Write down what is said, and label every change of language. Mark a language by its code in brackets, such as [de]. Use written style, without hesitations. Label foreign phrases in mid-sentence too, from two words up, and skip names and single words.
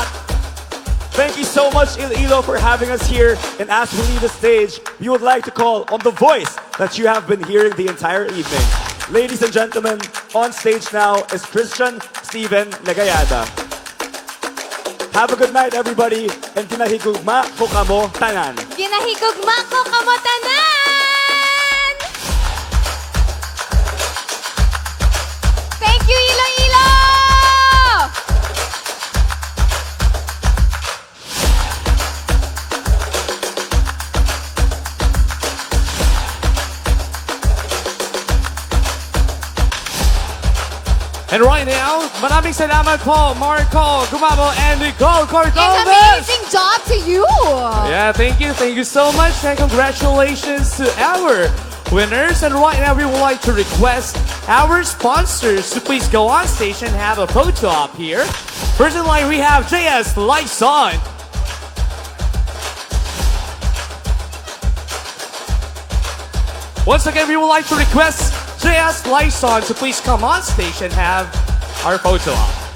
[en] Thank you so much, Iloilo, for having us here. And as we leave the stage, we would like to call on the voice that you have been hearing the entire evening. Ladies and gentlemen, on stage now is Christian Steven Legayada. Have a good night, everybody, and [hil] kinahigugma ko kamo tanan. Ginahigugma ko kamo tanan! [en] Thank you, Iloilo! And right now, [tl] maraming salamat po, Marco Gumabo and Nicole Cordovez. [en] And amazing job to you! Yeah, thank you so much, and congratulations to our winners. And right now, we would like to request our sponsors to please go on stage and have a photo op here. First in line, we have JS Lyson. Once again, we would like to request JS Lyson to please come on stage and have our photo op.